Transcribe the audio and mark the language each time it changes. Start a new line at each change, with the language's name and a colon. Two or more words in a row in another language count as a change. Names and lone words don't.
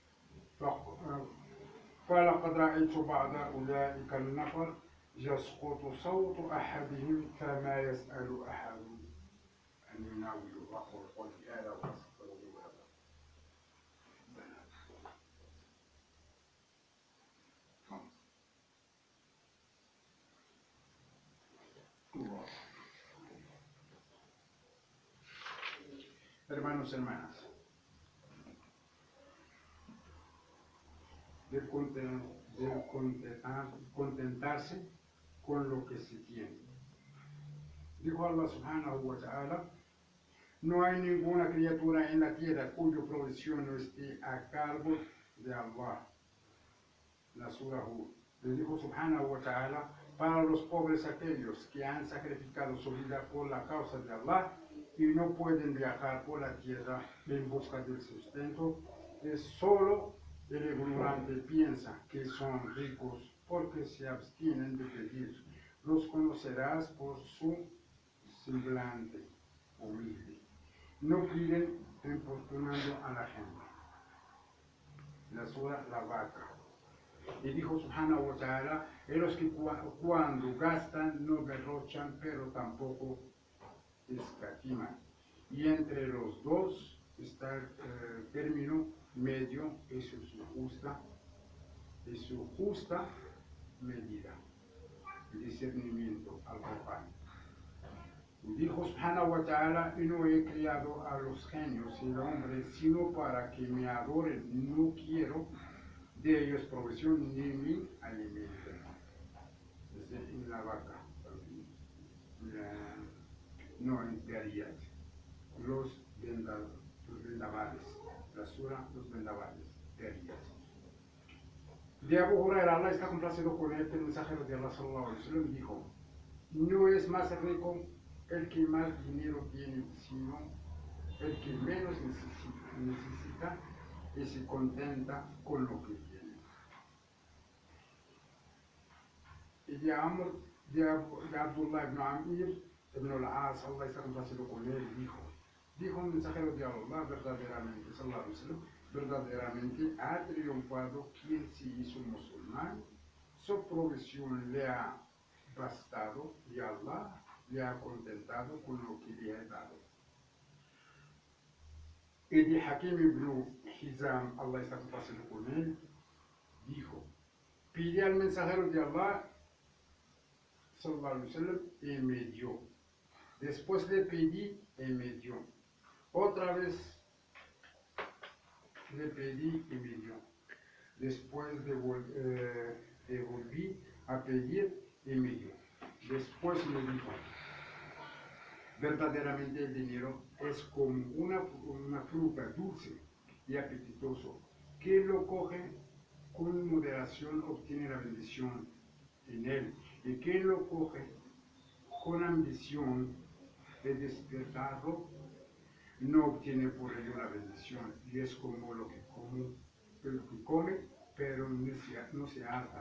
Arabic: فلقد رأيت بعض أولئك النفر يسقط صوت أحدهم كما يسأل أحد أن يناول أخر قل وأستغفر الله.
Spanish: Hermanos y hermanas, de contentarse con lo que se tiene. Dijo
Arabic: الله سبحانه وتعالى:
Spanish: no hay ninguna criatura en la tierra cuya provisión no esté a cargo de Allah. La Surah Hud. Le dijo
Arabic: سبحانه وتعالى:
Spanish: para los pobres aquellos que han sacrificado su vida por la causa de Allah y no pueden viajar por la tierra en busca del sustento, es solo el ignorante piensa que son ricos porque se abstienen de pedir. Los conocerás por su semblante humilde. No piden importunando a la gente. La Surah La Vaca. Y dijo
Arabic: سبحانه وتعالى:
Spanish: los que cuando gastan no derrochan, pero tampoco escatiman. Y entre los dos está el término medio, eso es su justa medida, el discernimiento al Corán. Y dijo
Arabic: سبحانه وتعالى:
Spanish: y no he criado a los genios y el hombre sino para que me adoren, no quiero de ellos provisión ni mi alimento. En la vaca, no en Dariyat, los vendavales, la sura los vendavales, Dariyat. De Abu Huraira, Allah está complacido con él, el mensajero de Allah
Arabic: صلى الله عليه وسلم
Spanish: dijo: no es más rico el que más dinero tiene, sino el que menos necesita y se contenta con lo que tiene. Y de Abdullah ibn Amir ibn al-As, Allah está complacido con él, dijo un mensajero de Allah verdaderamente,
Arabic: صلى الله عليه وسلم,
Spanish: verdaderamente ha triunfado quien se hizo musulmán, su provisión le ha bastado y Allah le ha contentado con lo que le ha dado. Y de Hakim ibn Hizam, Allah está complacido con él, dijo: pide al mensajero de Allah
Arabic: صلى الله عليه وسلم
Spanish: y me dio. Después le pedí y me dio. Otra vez le pedí y me dio. Después volví a pedir y me dio. Después me dijo, verdaderamente el dinero es como una fruta dulce y apetitoso, que lo coge con moderación obtiene la bendición en él, y quien lo coge con ambición de despertarlo no obtiene por ello la bendición, y es como lo que come, pero no se harta.